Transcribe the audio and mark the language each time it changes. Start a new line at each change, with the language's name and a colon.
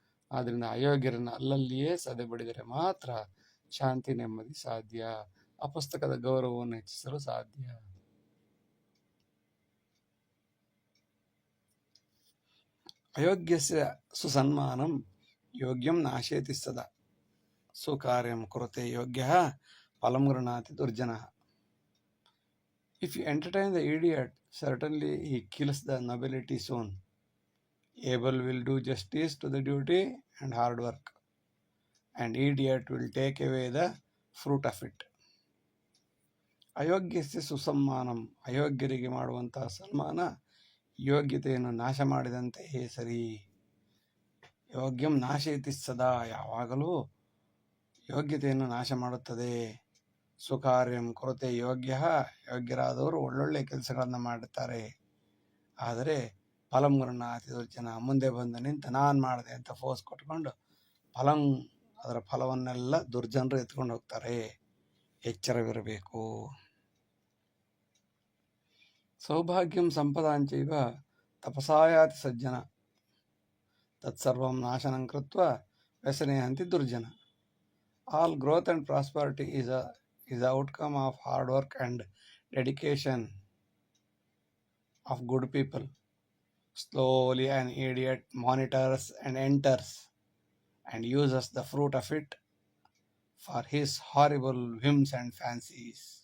Kannada: ಆದ್ದರಿಂದ ಅಯೋಗ್ಯರನ್ನು ಅಲ್ಲಲ್ಲಿಯೇ ಸದೆಬಡಿದರೆ ಮಾತ್ರ ಶಾಂತಿ ನೆಮ್ಮದಿ ಸಾಧ್ಯ, ಆ ಪುಸ್ತಕದ ಗೌರವವನ್ನು ಹೆಚ್ಚಿಸಲು ಸಾಧ್ಯ.
Sanskrit: ಅಯೋಗ್ಯಸ್ಯ ಸುಸನ್ಮಾನಂ ಯೋಗ್ಯಂ ನಾಶಯತಿ ಸದಾ, ಸುಕಾರ್ಯಂ ಕುರುತೆ ಯೋಗ್ಯಃ ಫಲಂ ಗೃಹಾತಿ ದುರ್ಜನಃ.
English: If you entertain the idiot, certainly he kills the nobility soon. Able will do justice to the duty and hard work, and idiot will take away the fruit of it.
Sanskrit: ಅಯೋಗ್ಯಸ್ಯ ಸುಸಮ್ಮಾನಂ,
Kannada: ಅಯೋಗ್ಯರಿಗೆ ಮಾಡುವಂತಹ ಸನ್ಮಾನ ಯೋಗ್ಯತೆಯನ್ನು ನಾಶ ಮಾಡಿದಂತೆಯೇ ಸರಿ.
Sanskrit: ಯೋಗ್ಯಂ ನಾಶಯತಿ ಸದಾ,
Kannada: ಯಾವಾಗಲೂ ಯೋಗ್ಯತೆಯನ್ನು ನಾಶ ಮಾಡುತ್ತದೆ.
Sanskrit: ಸುಕಾರ್ಯಂ ಕೊರತೆ ಯೋಗ್ಯ,
Kannada: ಯೋಗ್ಯರಾದವರು ಒಳ್ಳೊಳ್ಳೆ ಕೆಲಸಗಳನ್ನು ಮಾಡುತ್ತಾರೆ. ಆದರೆ
Sanskrit: ಫಲಂ ಗೃಹಾತಿ ದುರ್ಜನ,
Kannada: ಮುಂದೆ ಬಂದು ನಿಂತು ನಾನು ಮಾಡಿದೆ ಅಂತ ಫೋರ್ಸ್ ಕೊಟ್ಕೊಂಡು ಅದರ ಫಲವನ್ನೆಲ್ಲ ದುರ್ಜನರು ಎತ್ಕೊಂಡು ಹೋಗ್ತಾರೆ. ಎಚ್ಚರವಿರಬೇಕು.
Sanskrit: ಸೌಭಾಗ್ಯಂ ಸಂಪದಾಂಚೈವ ತಪಸಾಯಾತಿ ಸಜ್ಜನ, ತತ್ಸರ್ವಂ ನಾಶನಂ ಕೃತ್ವ ವ್ಯಸನೆ ಹಂತಿ ದುರ್ಜನ.
English: All growth and prosperity is the outcome of hard work and dedication of good people. Slowly an idiot monitors and enters and uses the fruit of it for his horrible whims and fancies.